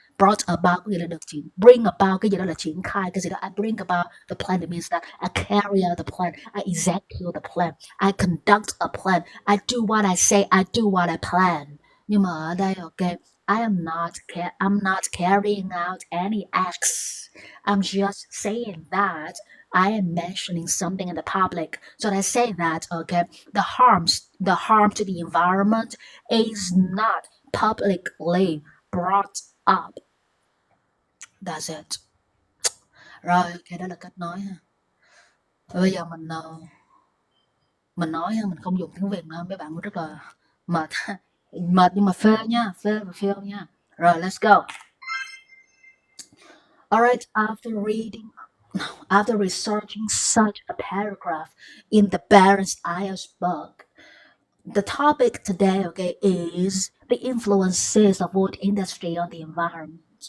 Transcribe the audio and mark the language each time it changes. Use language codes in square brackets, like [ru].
[en] Brought about [vi] có nghĩa là được [en] bring about [vi] cái gì đó là triển khai cái gì đó. [en] I bring about the plan, it means that I carry out the plan, I execute the plan, I conduct a plan, I do what I say, I do what I plan. [vi] Nhưng mà ở đây [en] I'm not carrying out any acts. I'm just saying that I am mentioning something in the public. So I say that the harm to the environment is not publicly brought up. That's it. [vi] Rồi, đó là cách nói ha. Bây giờ mình nói ha, mình không dùng tiếng Việt nữa, mấy bạn cũng rất là mệt nhưng mà phê nha. [en] Rồi, let's go. Alright, after researching such a paragraph in the Barron's IELTS book, the topic today, is the influences of wood industry on the environment.